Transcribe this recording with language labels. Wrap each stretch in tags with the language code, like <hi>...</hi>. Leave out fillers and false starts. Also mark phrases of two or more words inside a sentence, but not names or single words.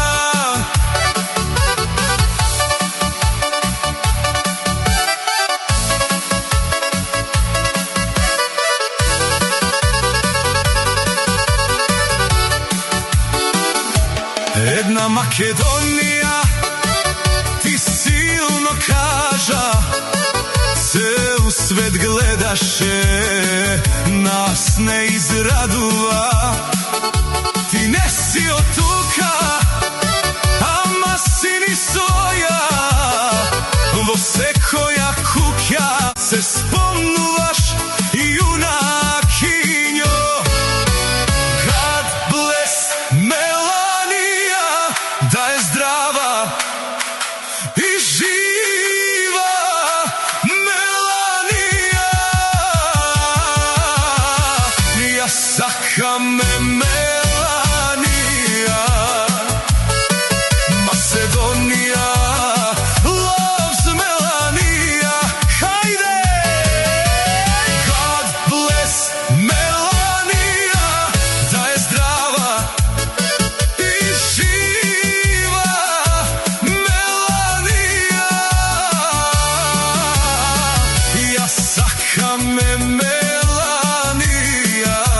<mk>Една Македонија ти силно кажа, цел свет гледаше, нас не израдува. Ти не си од тука, ама си ни соја. Во секоја куќа се спомнуваш јунакињо.</mk> <en>God bless</en> <mk>Меланија, да е здрава и жива. Меланија, јас сакам Меланија.</mk> <en>Macedonија loves Меланија.</en> <mk>Хајде!</mk> <en>God bless</en> <mk>Меланија, да е здрава и жива. Меланија, јас сакам Меланија.</mk>